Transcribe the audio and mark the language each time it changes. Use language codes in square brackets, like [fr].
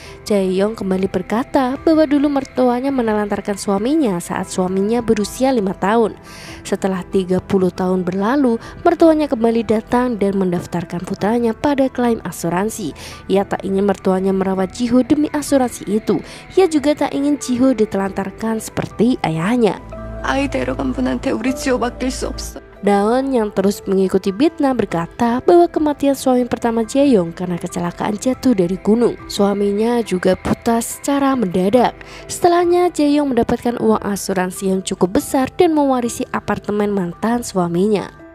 [id] Jae-yong kembali berkata bahwa dulu mertuanya menelantarkan suaminya saat suaminya berusia 5 tahun. Setelah 30 tahun berlalu, mertuanya kembali datang dan mendaftarkan putranya pada klaim asuransi. Ia tak ingin mertuanya merawat Jiho demi asuransi itu. Ia juga tak ingin Jiho ditelantarkan seperti ayahnya. [ko] 아이 데려간 분한테 우리 지호 맡길 수 없어. [id] Daun yang terus mengikuti Bitna berkata bahwa kematian suami pertama Jae-yong karena kecelakaan jatuh dari gunung. Suaminya juga buta secara mendadak. Setelahnya Jae-yong mendapatkan uang asuransi yang cukup besar dan mewarisi apartemen mantan suaminya.